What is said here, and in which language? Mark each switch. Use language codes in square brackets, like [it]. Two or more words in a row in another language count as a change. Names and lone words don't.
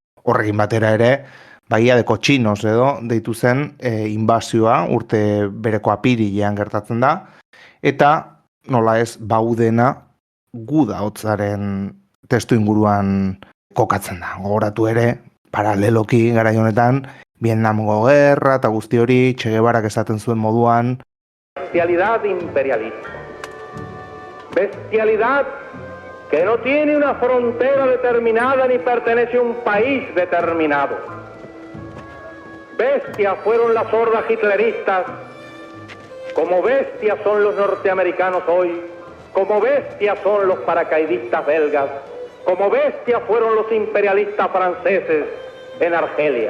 [eu] Horrekin batera ere, Bahia de Cochinos edo deitu zen inbazioa urte bereko apirilean gertatzen da, eta nola ez Baudena Guda hotzaren testu inguruan kokatzen da. Gogoratu ere, paraleloki garai honetan, Vietnamgo gerra eta guzti hori Che Guevarak esaten zuen moduan. [es] Bestialidad imperialista. Bestialidad que no tiene una frontera determinada ni pertenece a un país determinado. Bestias fueron las hordas hitleristas, como bestias son los norteamericanos hoy, como bestias son los paracaidistas belgas, como bestias fueron los imperialistas franceses en Argelia.